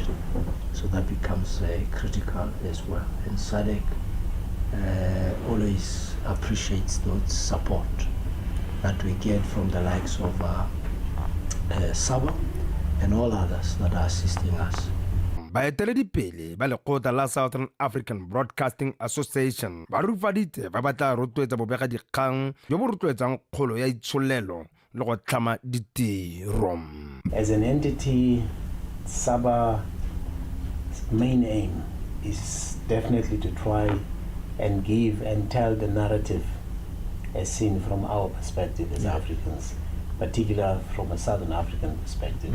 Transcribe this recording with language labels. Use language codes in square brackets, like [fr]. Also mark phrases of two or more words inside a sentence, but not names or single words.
[en] So that becomes critical as well. And SADC always appreciates those support that we get from the likes of Saba and all others that are assisting us. [tn] Baeteledipele ba lekgotla la Southern African Broadcasting Association ba rufaditse ba batla rotloetsa bobega dikgang jo bo rotloetsang kgolo ya itsholelo le go tlhama ditiro. [en] As an entity, Saba's main aim is definitely to try and give and tell the narrative as seen from our perspective as Africans, particularly from a Southern African perspective.